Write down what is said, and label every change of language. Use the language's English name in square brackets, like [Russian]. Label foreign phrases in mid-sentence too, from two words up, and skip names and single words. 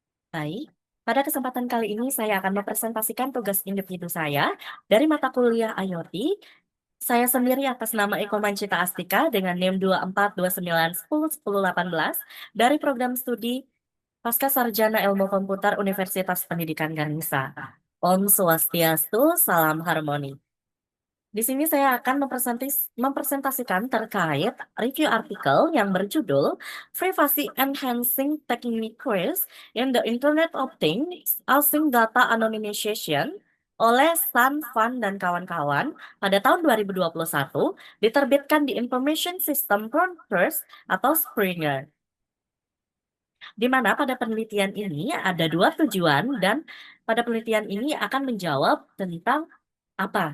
[Indonesian] Baik, pada kesempatan kali ini saya akan mempresentasikan tugas individu saya dari mata kuliah IoT. Saya sendiri atas nama Eko Mancita Astika dengan NIM 2429101018 dari program studi Pasca Sarjana Ilmu Komputer Universitas Pendidikan Ganesha. [Sanskrit] ॐ स्वस्त्यस्तु, [Indonesian] salam harmoni. Di sini saya akan mempresentasikan terkait review artikel yang berjudul Privacy Enhancing Techniques in the Internet of Things Using Data Anonymization oleh San Fan dan kawan-kawan pada tahun 2021 diterbitkan di Information System Frontiers atau Springer. Di mana pada penelitian ini ada dua tujuan dan pada penelitian ini akan menjawab tentang apa?